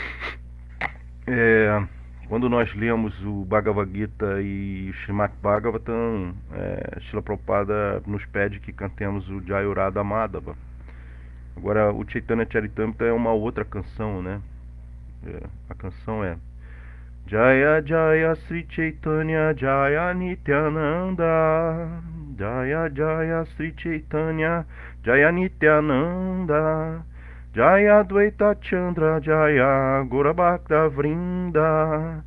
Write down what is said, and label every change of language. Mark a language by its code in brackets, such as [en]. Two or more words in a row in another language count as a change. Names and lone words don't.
[pt] Quando nós lemos o Bhagavad Gita e o Srimad Bhagavatam, Srila Prabhupada nos pede que cantemos o Jayurada Madhava. Agora, o Chaitanya Charitamrita é uma outra canção, né? A canção é [sa] जय जय श्री चैतन्य जय नित्यानन्द, जय जय श्री चैतन्य जय नित्यानन्द, जय द्वैत चन्द्र जय गौरभक्त वृन्द,